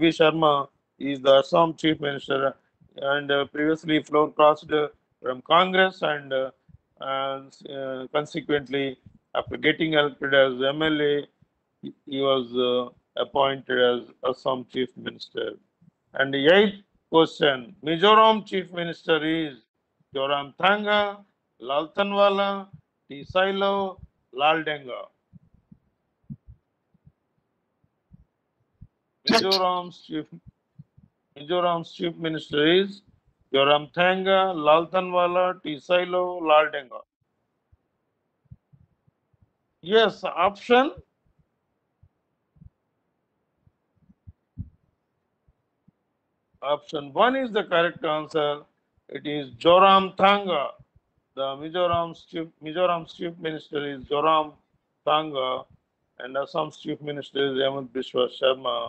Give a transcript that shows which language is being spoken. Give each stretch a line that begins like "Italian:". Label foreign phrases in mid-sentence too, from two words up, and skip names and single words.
English: Sharma is the Assam Chief Minister and previously floor crossed from Congress and consequently, after getting elected as MLA, he was appointed as Assam Chief Minister. And the eighth question, Mizoram Chief Minister is Joram Thanga, Laltanwala, T. Silo, Laldenga. Mizoram's Chief Minister is Joram Thanga, Laltanwala, T. Silo, Laldenga. Yes, option one is the correct answer. It is Joram Thanga. The Mizoram's Chief Minister is Joram Thanga, and Assam's Chief Minister is Hemant Biswa Sharma.